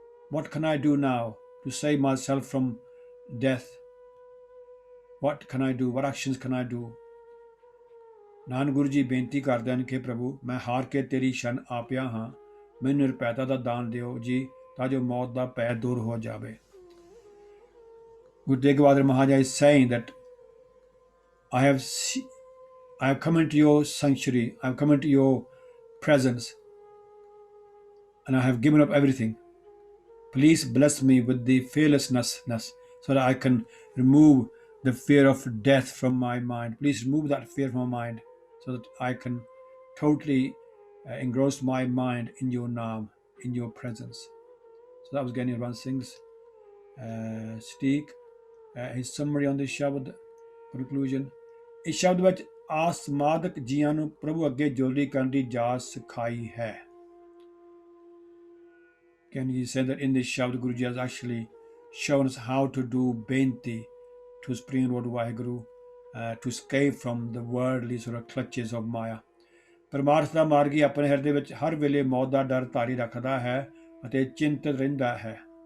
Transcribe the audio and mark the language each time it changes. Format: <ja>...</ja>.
<en>What can I do now to save myself from death? What can I do? What actions can I do?</en> <pa>Nanak Guru ji ਬੇਨਤੀ ਕਰਦੇ ਹਨ ਕਿ ਪ੍ਰਭੂ ਮੈਂ ਹਾਰ ਕੇ ਤੇਰੀ ਸ਼ਰਨ ਆ ਪਿਆ ਹਾਂ, ਮੈਨੂੰ ਨਿਰਭੈਤਾ ਦਾ ਦਾਨ ਦਿਓ ਜੀ ਤਾਂ ਜੋ ਮੌਤ ਦਾ ਭੈ ਦੂਰ ਹੋ ਜਾਵੇ।</pa> <en>Guru Tegh Bahadur Maharaj is saying that I have come into your sanctuary, I have come into your presence, and I have given up everything. Please bless me with the fearlessness so that I can remove the fear of death from my mind. Please remove that fear from my mind so that I can totally engross my mind in your naam, in your presence. So that was Gani Ran Singh's Steek, his summary on this Shabad conclusion.</en> <pa>इस शब्द ਵਿੱਚ ਆਸਮਾਦਕ ਜੀਆਂ ਨੂੰ ਪ੍ਰਭੂ ਅੱਗੇ ਜੋੜੀ ਕਰਨ ਦੀ ਜਾਚ ਸਿਖਾਈ ਹੈ।</pa> <en>Can you say that in this Shabad Guruji has actually shown us how to do benti to Supreme Lord Vaheguru, to escape from the worldly sort of clutches of Maya.</en> <pa>ਪਰਮਾਰਥ ਦਾ ਮਾਰਗੀ ਆਪਣੇ ਹਿਰਦੇ ਵਿੱਚ ਹਰ ਵੇਲੇ ਮੌਤ ਦਾ ਡਰ ਧਾਰੀ ਰੱਖਦਾ ਹੈ ਅਤੇ ਚਿੰਤਤ ਰਹਿੰਦਾ ਹੈ।</pa>